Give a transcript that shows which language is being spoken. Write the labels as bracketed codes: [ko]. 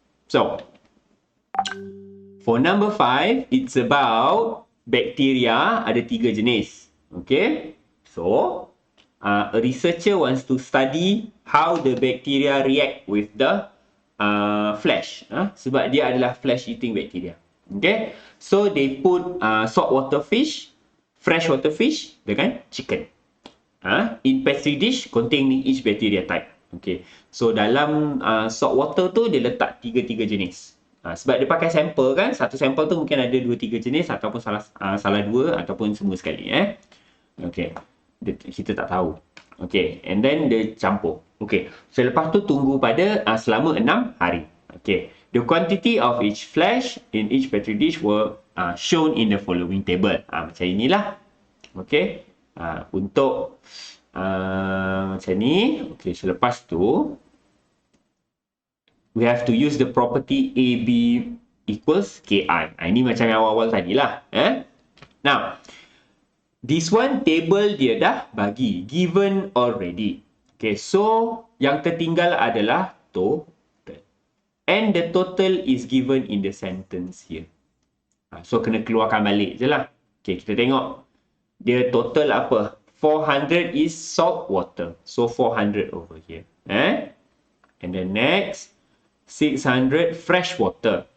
[en] So, for number 5, it's about bacteria. [ms] Ada 3 jenis. [en] Okay. So, a researcher wants to study how the bacteria react with the flesh. [ms] Sebab dia adalah flesh-eating bacteria. [en] Okay, so they put saltwater fish, freshwater fish dengan chicken. in petri dish containing each bacteria type. Okay. So [ms] dalam salt water tu dia letak 3 jenis. Sebab dia pakai sampel kan, satu sampel tu mungkin ada 2-3 jenis ataupun salah 2 ataupun semua sekali Okay. Kita tak tahu. Okay. [en] And then [ms] dia campur. Okay. So lepas tu tunggu pada selama 6 hari. Okay. [en] The quantity of each flash in each petri dish were shown in the following table. [ms] Macam inilah. Okay. Untuk macam ni. Okay. So lepas tu [en] we have to use the property AB equals KI. [ms] Ini macam yang awal-awal tadi lah. [en] Now, this one [ms] table dia dah bagi. [en] Given already. [ms] Okay, so yang tertinggal adalah total. [en] And the total is given in the sentence here. [ms] So, kena keluarkan balik je lah. Okay, kita tengok. Dia total apa? [en] 400 is salt water. So, 400 over here. And then next. 600 fresh water.